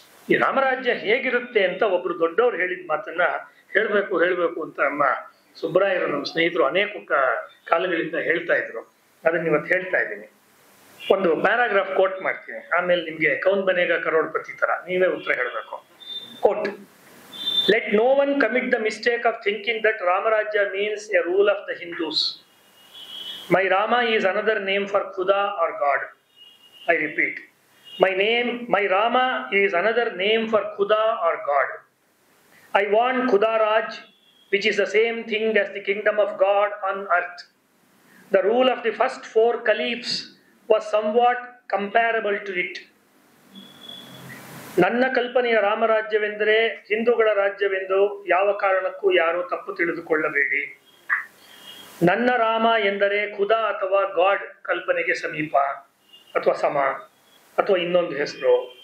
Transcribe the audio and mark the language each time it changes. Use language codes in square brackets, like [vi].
[kn] ಈ ರಾಮರಾಜ್ಯ ಹೇಗಿರುತ್ತೆ ಅಂತ ಒಬ್ರು ದೊಡ್ಡವ್ರು ಹೇಳಿದ ಮಾತನ್ನ ಹೇಳ್ಬೇಕು ಅಂತ ನಮ್ಮ ಸುಬ್ರಾಯರು, ನಮ್ಮ ಸ್ನೇಹಿತರು ಅನೇಕ ಕಾಲಗಳಿಂದ ಹೇಳ್ತಾ ಇದ್ರು. ಅದನ್ನ ಇವತ್ತು ಹೇಳ್ತಾ ಇದ್ದೀನಿ. ಒಂದು ಪ್ಯಾರಾಗ್ರಾಫ್ ಕೋಟ್ ಮಾಡ್ತೀನಿ, ಆಮೇಲೆ ನಿಮ್ಗೆ ಕೌನ್ ಬನೇಗ ಕರೋಡ್ಪತಿ ತರ ನೀವೇ ಉತ್ತರ ಹೇಳಬೇಕು. [en] Quote: Let no one commit the mistake of thinking that Ramarajya means a rule of the Hindus. My Rama is another name for Khuda or God. I repeat, my Rama is another name for Khuda or God. I want Khuda Raj, which is the same thing as the kingdom of God on earth. The rule of the first 4 caliphs was somewhat comparable to it. [kn] ನನ್ನ ಕಲ್ಪನೆಯ ರಾಮರಾಜ್ಯವೆಂದರೆ ಹಿಂದೂಗಳ ರಾಜ್ಯವೆಂದು ಯಾವ ಕಾರಣಕ್ಕೂ ಯಾರೂ ತಪ್ಪು ತಿಳಿದುಕೊಳ್ಳಬೇಡಿ. ನನ್ನ ರಾಮ ಎಂದರೆ ಖುದಾ ಅಥವಾ ಗಾಡ್ ಕಲ್ಪನೆಗೆ ಸಮೀಪ ಅಥವಾ ಸಮ ಅಥವಾ ಇನ್ನೊಂದು ಹೆಸರು.